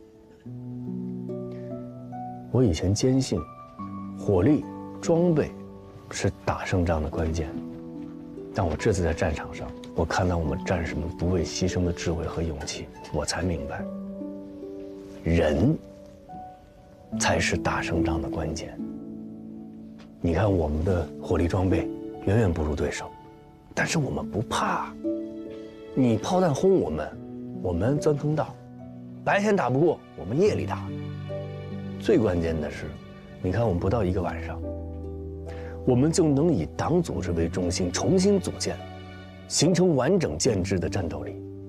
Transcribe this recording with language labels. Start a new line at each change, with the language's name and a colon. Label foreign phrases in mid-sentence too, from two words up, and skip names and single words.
Chinese: 我以前堅信，火力、裝備是打勝仗的關鍵，但我這次在戰場上，我看到我們戰士們不畏犧牲的智慧和勇氣，我才明白，人才是打勝仗的關鍵。你看我們的火力裝備遠遠不如對手，但是我們不怕。你炮彈轟我們鑽坑道，白天打不過，我們夜裡打。最關鍵的是，你看我們不到1個晚上，我們就能以黨組織為中心重新組建，形成完整建制的戰鬥力。